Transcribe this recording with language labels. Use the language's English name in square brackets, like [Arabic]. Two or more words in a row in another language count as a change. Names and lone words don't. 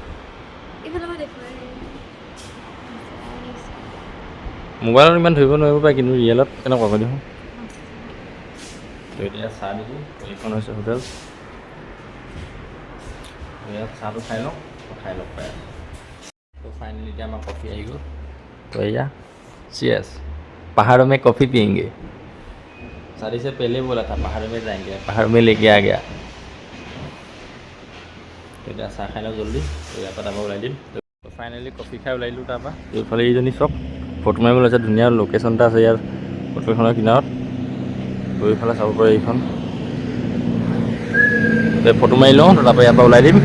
[Assamese] মোবাইলত ইমান ধৰিব নোৱাৰিব পাৰে, কিন্তু ৰিয়েলত কেনেকুৱা কৈ দেখোন। তো এতিয়া চাহ দিছোঁ। এইখন হৈছে হোটেল। ইয়াত চাহটো খাই লওঁ, খাই লগ পাই আছোঁ। তো ফাইনেলি এতিয়া আমাৰ কফি আহি গ'ল। তো এয়া চিয়াৰ্ছ, [Hindi] पहाड़ों में कॉफ़ी पियेंगे। शादी से पहले बोला था पहाड़ों में जाएंगे, पहाड़ों में लेके आ गया। [Assamese] তো এতিয়া চাহ খাই লওঁ জল্দি। তো ইয়াৰ পৰা তাৰপৰা ওলাই দিম। তো ফাইনেলি কফি খাই ওলাই দিলোঁ তাৰপৰা। এইফালে এইজনী চব ফটো মাৰিব লৈছে। ধুনীয়া লোকেশ্যন এটা আছে ইয়াৰ ফটোখনৰ কিনাৰত। তো এইফালে চাব পাৰে এইখন। ফটো মাৰি লওঁ, তাৰপৰা ইয়াৰ পৰা ওলাই দিম।